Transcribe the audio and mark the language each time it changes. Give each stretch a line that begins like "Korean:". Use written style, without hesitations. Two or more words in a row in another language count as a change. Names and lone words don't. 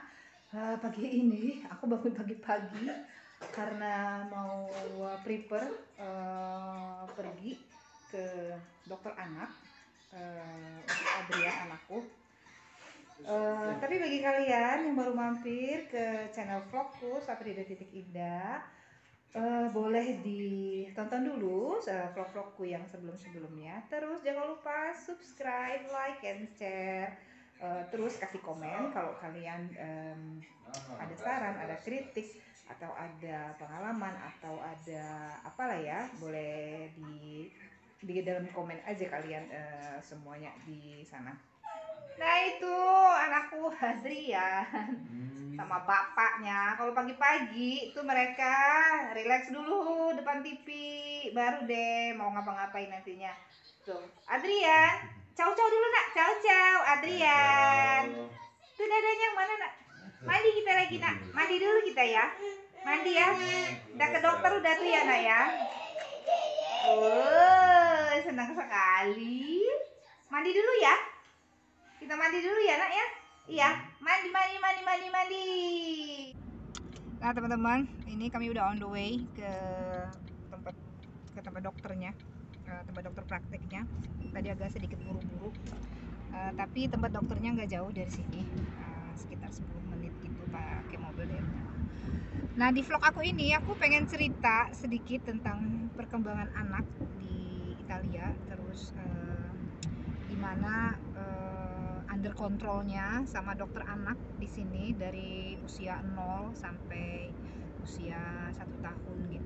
Indonesian: Pagi ini aku bangun pagi-pagi karena mau prepare pergi ke dokter anak untuk Adrian anakku. Tapi bagi kalian yang baru mampir ke channel vlogku Saprida Titik Indah, boleh ditonton dulu vlog-vlogku yang sebelum-sebelumnya. Terus jangan lupa subscribe,
English: like, and share.
Indonesian: Terus kasih komen kalau kalian ada saran, ada kritik, atau ada pengalaman, atau ada apalah ya, boleh di dalam komen aja kalian semuanya di sana. Nah itu anakku Hadrian sama bapaknya. Kalau pagi-pagi itu mereka relax dulu depan TV, baru deh mau ngapa-ngapain nantinya. Tuh, Adrian,
Italian: ciao ciao
Indonesian: dulu nak,
Italian: ciao ciao,
Indonesian: Adrian. Tuh dadanya mana nak? Mandi kita lagi nak, mandi dulu kita ya. Mandi ya. Udah ke dokter udah tuh ya nak ya. Oh, senang sekali. Mandi dulu ya. Kita mandi dulu ya nak ya. Iya, mandi mandi mandi mandi mandi. Nah teman-teman, ini kami udah
English: on the way
Indonesian: tempat ke tempat dokternya, tempat dokter prakteknya. Tadi agak sedikit buru-buru, tapi tempat dokternya nggak jauh dari sini, sekitar 10 menit gitu pakai mobil ya. Nah di vlog aku ini aku pengen cerita sedikit tentang perkembangan anak di Italia, terus gimana under kontrolnya sama dokter anak di sini dari usia 0 sampai usia 1 tahun gitu.